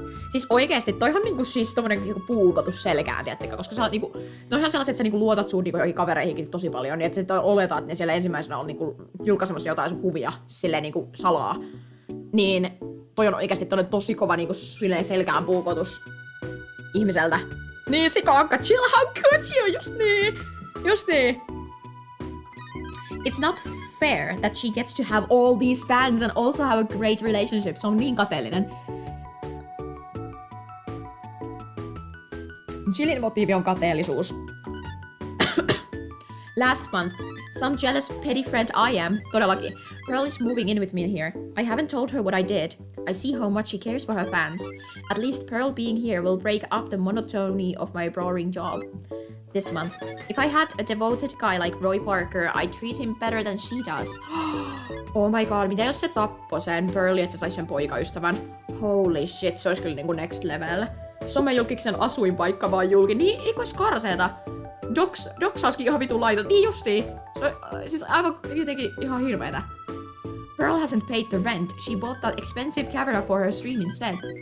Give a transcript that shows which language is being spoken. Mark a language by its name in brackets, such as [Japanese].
[Finnish] Siis oikeesti toihan niinku siis tommonen niinku puukotus selkään, tiedättekö? Koska sä niinku, noihan sellaiset, että sä niinku luotat sun niinku joihin kavereihinkin tosi paljon, niin että sä oletat, että ne siellä ensimmäisenä on niinku julkaisemassa jotain sun kuvia silleen niinku salaa. Niin toi on oikeesti tosi kova niinku silleen selkään puukotus ihmiseltä. Niin sikaakka, [English] chill, how could you? Just niin. It's not fair that she gets to have all these fans and also have a great relationship. [Finnish] Se on niin kateellinen. Jillin motiivi on kateellisuus. [English] Last month, some jealous petty friend I am, todellakin, Pearl is moving in with me here. I haven't told her what I did. I see how much she cares for her fans. At least Pearl being here will break up the monotony of my boring job. This month, if I had a devoted guy like Roy Parker, I'd treat him better than she does. Oh my god, [Finnish] mitä jos se tappoi sen Pearli, että se sais sen poikaystävän? [English] Holy shit, [Finnish] se olisi kyllä niinku [English] next level. [Finnish] Somejulkiksen asuinpaikka vaan julki. Niin, eikö ois karseeta? Doksauskin ihan vitun laiton. Niin justiin. Se siis aivan jotenkin ihan hirveetä. [English] Pearl hasn't paid the rent. She bought that expensive camera for her stream instead.